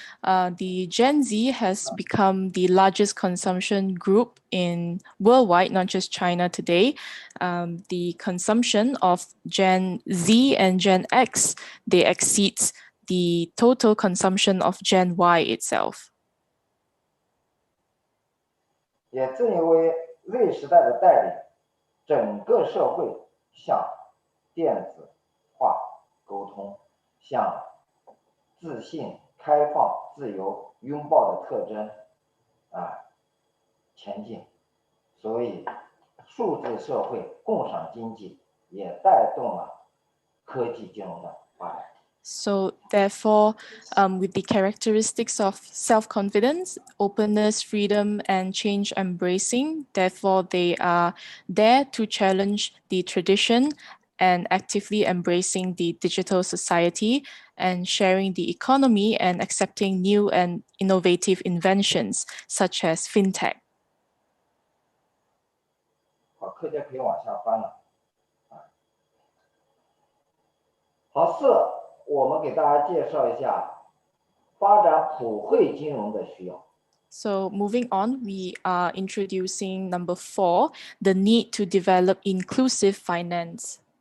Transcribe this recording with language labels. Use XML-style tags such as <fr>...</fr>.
<en>The Gen Z has become the largest consumption group in worldwide, not just China today. The consumption of Gen Z and Gen X, they exceeds the total consumption of Gen Y itself.</en> <zh>也正因为 Z 时代的带领，整个社会向电子化沟通，向自信、开放、自由、拥抱的特征前进。所以，数字社会、共享经济也带动了科技金融的发展。 So therefore, with the characteristics of self-confidence, openness, freedom, and change embracing, therefore they are there to challenge the tradition and actively embracing the digital society and sharing the economy and accepting new and innovative inventions such as Fintech. 好，课件可以往下翻了。好，4，我们给大家介绍一下发展普惠金融的需要。</zh> <en>So moving on, we are introducing number 4, the need to develop inclusive finance.</en>